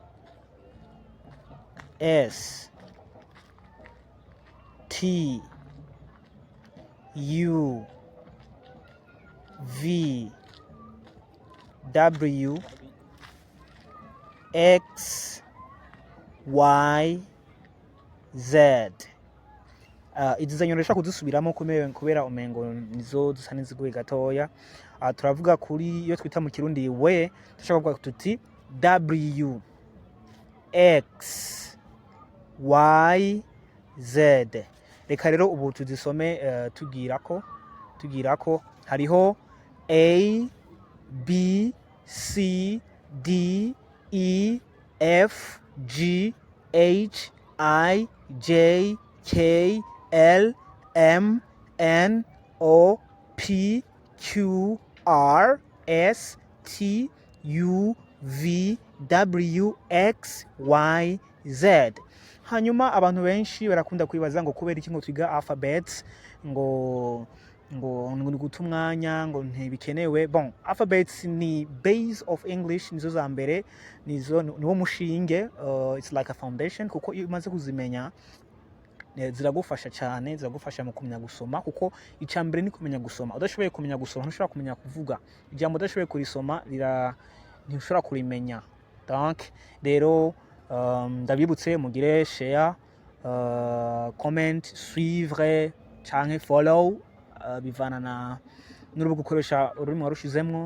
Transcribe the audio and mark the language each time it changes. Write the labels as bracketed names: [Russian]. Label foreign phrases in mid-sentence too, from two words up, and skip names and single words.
[English] S. T. U. V. W. X. Y. Z. [Rundi] Izi zanyoresha kuzisubiramo kubera umengo nizo dusa niziguye gatoya. Turavuga kuri iyo twita mu Kirundi we, dushaka kuvuga tuti W, X, Y, Z. Reka rero ubu tuzisome tugirako hariho A, B, C, D, E, F, G, H, I, J, K, L, M, N, O, P, Q, R, S, T, U, V, W, X, Y, Z. Hanyuma abantu benshi barakunda kwibaza ngo kubera iki ngo twiga alphabets ngo gutumwanya ngo ntibikenewe. [English] Bon, alphabets ni base of English, [Rundi] nizo za mbere, niwo mushinge, [English] it's like a foundation, [Rundi] kuko iyo umaze kuzimenya ziragufasha cyane, ziragufasha mu kumenya gusoma, kuko icambere ni kumenya gusoma. Udashoboye kumenya gusoma ntushobora kumenya kuvuga. Ijambo udashoboye kurisoma ntushobora kurimenya. Donc rero ndabibutse mugire [English] share, comment, [Rundi] suivre canke follow, bivana n'urubuga ukoresha ururimi warushizemwo.